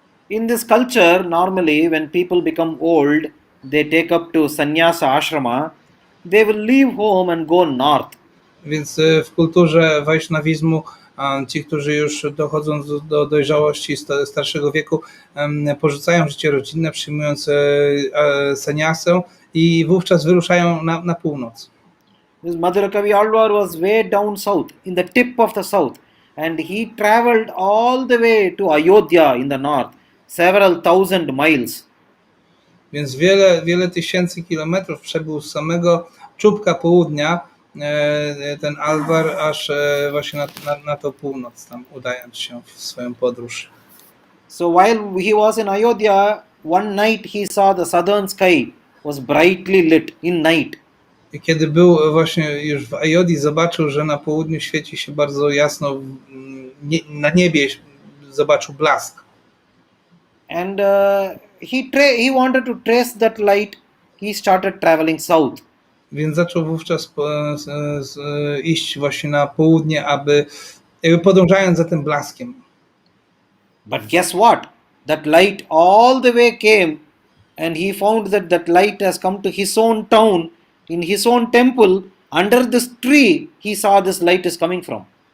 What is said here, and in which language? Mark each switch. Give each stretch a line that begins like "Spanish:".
English: In this culture, normally when people become old, they take up to sannyasa ashrama, they will leave home and go north.
Polish: Więc w kulturze wajsznawizmu ci, którzy już dochodzą do dojrzałości starszego wieku, porzucają życie rodzinne, przyjmując sannyasę i wówczas wyruszają na północ.
English: Madhura Kavi Alvar was way down south, in the tip of the south, and he traveled all the way to Ayodhya in the north, several thousand miles.
Polish: Więc wiele tysięcy kilometrów przebył z samego czubka południa ten Alvar aż właśnie na tą północ, tam udając się w swoją podróż.
English: So while he was in Ayodhya, one night he saw the southern sky was brightly lit in night.
Polish: I kiedy był właśnie już w Ayodhji, zobaczył, że na południu świeci się bardzo jasno, na niebie zobaczył blask.
English: And he wanted to trace that light. He started traveling south.
Polish: Więc zaczął wówczas iść właśnie na południe, aby podążając za tym blaskiem.
English: But guess what? That light all the way came, and he found that light has come to his own town, in his own temple, under this tree. He saw this light is coming from.